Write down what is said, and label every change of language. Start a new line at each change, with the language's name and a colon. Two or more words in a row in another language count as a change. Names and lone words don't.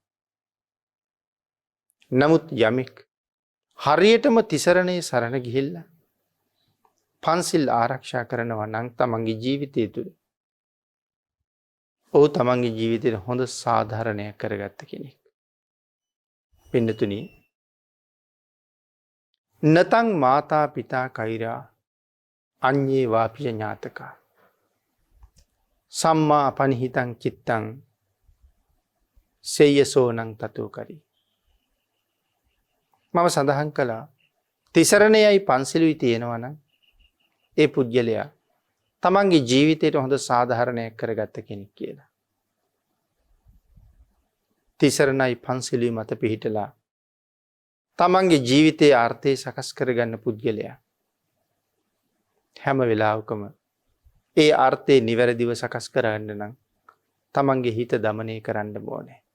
Sinhala: නමුත් යමෙක් හරියටම තිසරණේ සරණ ගිහිල්ලා පන්සිල් ආරක්ෂා කරනවා නම් තමන්ගේ ජීවිතය තුළ ඔහු තමන්ගේ ජීවිතයට හොඳ සාධාරණයක් කරගත්ත කෙනෙක්.
Pali: පින්නතුනි, නතං මාතා පිතා කෛරා අඤ්ඤේ වාපිය ඥාතකා සම්මා පනිහිතං චිත්තං සේයසෝනං තතෝ කරි.
Sinhala: මම සඳහන් කළා තිසරණයයි පන්සිලුයි තියෙනවා නම් ඒ පුද්ගලයා තමන්ගේ ජීවිතයට හොඳ සාධාරණයක් කරගත්ත කෙනෙක් කියලා. තිසරණයි පන්සිලුයි මත පිහිටලා තමන්ගේ ජීවිතයේ අර්ථය සකස් කරගන්න පුද්ගලයා හැම වෙලාවකම ඒ අර්ථය නිවැරදිව සකස් කරගන්න නම් තමන්ගේ හිත දමනය කරන්න ඕනේ.